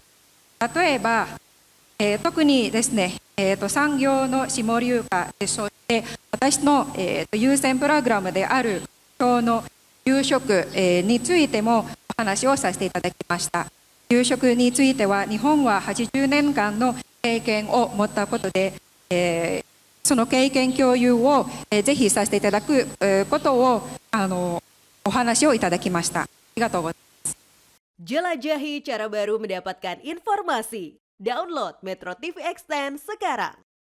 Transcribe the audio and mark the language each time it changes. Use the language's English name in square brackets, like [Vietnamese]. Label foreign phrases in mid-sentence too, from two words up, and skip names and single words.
[Japanese] 例えば特にですね、産業の下流化、そして私の優先プログラムである今日の給食についてもお話をさせていただきました。給食については日本は80年間の経験を持ったことで、その経験共有をぜひさせていただくことをお話をいただきました。ありがとうございます。 [Indonesian] Jelajahi cara baru mendapatkan informasi. Download Metro TV Extend sekarang.